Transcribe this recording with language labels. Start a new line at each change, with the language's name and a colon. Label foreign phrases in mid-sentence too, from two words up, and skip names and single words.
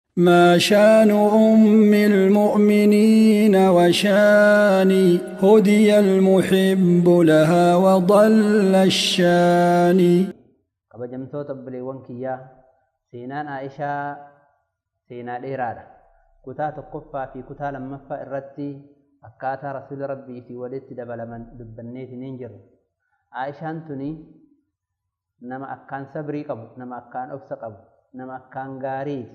Arabic: ما شان أم المؤمنين وشاني هدي المحب لها وضل الشاني.
Oromo: kabajamtoota obboleewwan kiyyaa seenaan Aishaa seenaa dheeraadha. kutaa tokkoffaa fi kutaa lammaffaa irratti akkaataa rasuula rabbii fi walitti dabalaman dubbanneetiin jiru. Aishaan tuni nama akkaan sabrii qabu, nama akkaan obsa qabu, nama akkaan gaariiti.